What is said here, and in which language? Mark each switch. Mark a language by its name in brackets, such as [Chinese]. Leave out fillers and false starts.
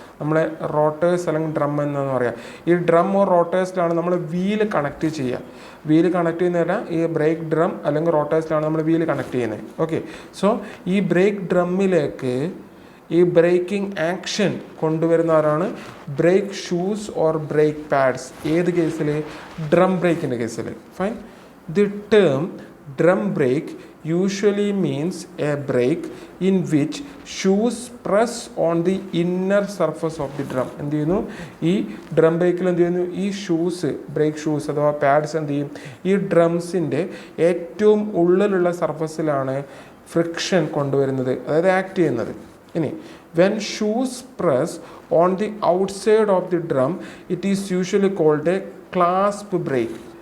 [Malayalam] നമ്മളെ റോട്ടേഴ്സ് അല്ലെങ്കിൽ ഡ്രം എന്നാണ് പറയുക. ഈ ഡ്രം ഓർ റോട്ടേഴ്സിലാണ് നമ്മൾ വീല് കണക്ട് ചെയ്യുക. വീല് കണക്ട് ചെയ്യുന്നതിന് ഈ ബ്രേക്ക് ഡ്രം അല്ലെങ്കിൽ റോട്ടേഴ്സിലാണ് നമ്മൾ വീല് കണക്ട് ചെയ്യുന്നത്. ഓക്കെ. സോ ഈ ബ്രേക്ക് ഡ്രമ്മിലേക്ക് ഈ breaking action കൊണ്ടുവരുന്നവരാണ് break shoes or break pads. ഏത് കേസിൽ? ഡ്രം ബ്രേക്കിൻ്റെ കേസിൽ. Fine. [English] The term drum brake usually means a brake in which shoes press on the inner surface of the drum. [Malayalam] എന്ത് ചെയ്യുന്നു? ഈ drum ബ്രേക്കിൽ എന്ത് ചെയ്യുന്നു? ഈ ഷൂസ്, ബ്രേക്ക് ഷൂസ് അഥവാ പാഡ്സ് എന്ത് ചെയ്യും? ഈ ഡ്രംസിൻ്റെ ഏറ്റവും ഉള്ളിലുള്ള സർഫസിലാണ് ഫ്രിക്ഷൻ കൊണ്ടുവരുന്നത്, അതായത് ആക്ട് ചെയ്യുന്നത്. [English] ഇനി when shoes press on the outside of the drum, it is usually called a clasp brake.